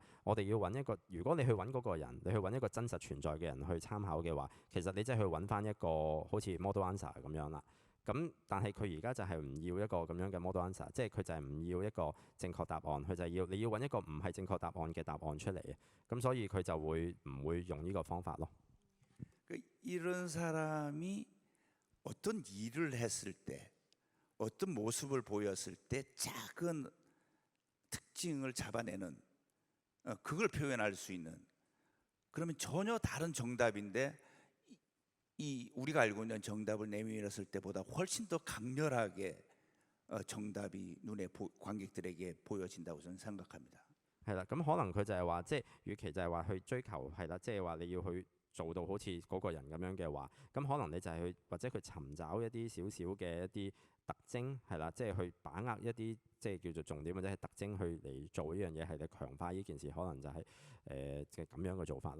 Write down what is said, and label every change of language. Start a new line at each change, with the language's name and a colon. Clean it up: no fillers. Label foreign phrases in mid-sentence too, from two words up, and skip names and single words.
Cantonese: 我哋要揾一個，如果你去揾嗰個人，你去揾一個真實存在嘅人去參考嘅話，其實你真係去揾翻一個好似
English: model answer
Cantonese: 咁樣啦。咁但係佢而家就係唔要一個咁樣嘅
English: model answer，
Cantonese: 即係佢就係唔要一個正確答案，佢就係你要揾一個唔係正確答案嘅答案出嚟嘅。咁所以佢就會唔會用呢個方法咯。
Korean: 이런 사람이 어떤 일을 했을 때 어떤 모습을 보였을 때 작은 특징을 잡아내는 그걸 표현할 수 있는 그러면 전혀 다른 정답인데 이 우리가 알고 있는 정답을 내밀었을 때보다 훨씬 더 강렬하게 정답이 눈에 관객들에게 보여진다고 저는 생각합니다.
Cantonese: 係啦，咁可能佢就係話，即係與其就係話去追求係啦，即係話你要去做到好似嗰個人咁樣嘅話，咁可能你就係去或者佢尋找一啲少少嘅一啲特徵係啦，即係去把握一啲即係叫做重點或者係特徵去嚟做呢樣嘢，係嚟強化呢件事，可能就係即係咁樣嘅做法咯。